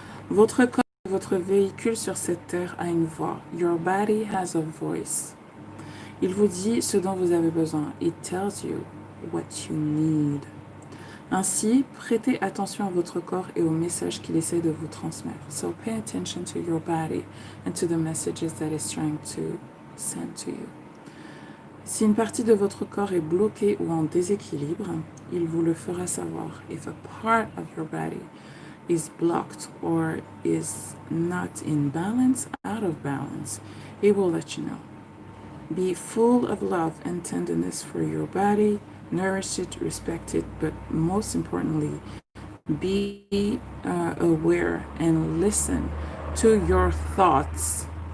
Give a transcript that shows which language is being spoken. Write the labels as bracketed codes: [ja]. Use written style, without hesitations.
[fr] Votre corps, votre véhicule sur cette terre a une voix. [en] Your body has a voice. [fr] Il vous dit ce dont vous avez besoin. [en] It tells you what you need. [fr] Ainsi, prêtez attention à votre corps et aux messages qu'il essaie de vous transmettre. [en] So pay attention to your body and to the messages that it's trying to send to you. [fr] Si une partie de votre corps est bloquée ou en déséquilibre, il vous le fera savoir. [en] If a part of your body is blocked or is not in balance, out of balance, it will let you know. Be full of love and tenderness for your body. Nourish it, respect it, but most importantly, be aware and listen to your thoughts.